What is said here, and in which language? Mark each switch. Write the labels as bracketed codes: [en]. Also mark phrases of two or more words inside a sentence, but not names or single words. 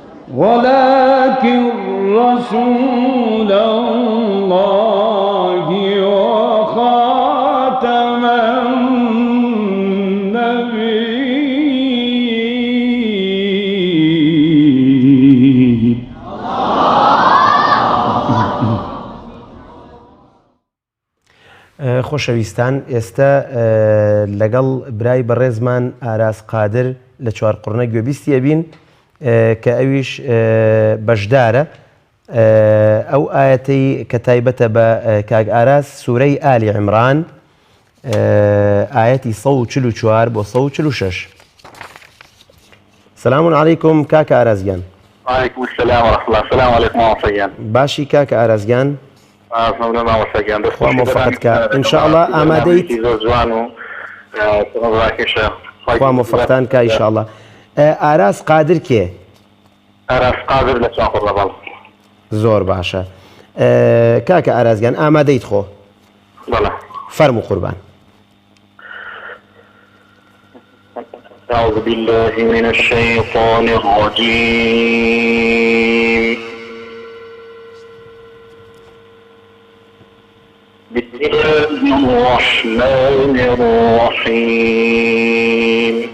[ar] ولكن رسول الله وخاتم النبيين. [ckb] خۆشەویستان ئێستا لەگەڵ برای بەڕێزمان ئاراس قادر لە چوار قڕنە گوێبیستی ئەبین کە ئەویش بەشدارە ئەو ئاەتەی کە تایبەتە بە کاک ئاراس سوورەی ئالی عیمران ئاەتی 144 بۆ 146. [ar] سلام عەلەیکم [ckb] کاکە ئارازگیان. [ar] وعلیکم السلام ورحمة الله. السلام عليكم ماوەسەگیان. [ckb] باشی کاکە ئارازگیان. ماوەسەگیان خوا موفقت کە ئینشاءالله ئامادەیت زۆر جوان و ڕاکێشە. خوا موفقتان کە ئینشاءالله. ئاراس قادر کێ؟ ئاراس قادر لە چوار قڕنە بەڵێ. زۆر باشە. کاکە ئارازگیان ئامادەیت خۆ؟ بەڵێ. فەرموو قوربان. [ar] أعوذ بالله من الشيطان الرجيم. بسم الله الرحمن الرحيم.